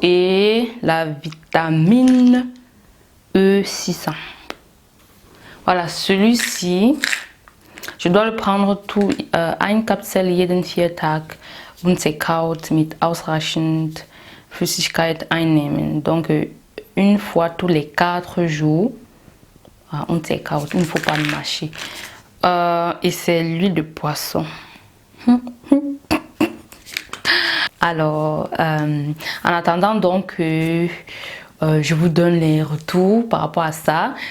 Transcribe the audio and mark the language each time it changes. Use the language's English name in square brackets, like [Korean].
[French] Et la vitamine E600. Voilà, celui-ci, je dois le prendre tout. [German] Ein Kapsel jeden 4 Tag unzerkaut mit ausreichend Flüssigkeit einnehmen. [French] Donc, une fois tous les 4 jours, unzerkaut, il ne faut pas mâcher. Et c'est l'huile de poisson. Alors, en attendant donc je vous donne les retours par rapport à ça.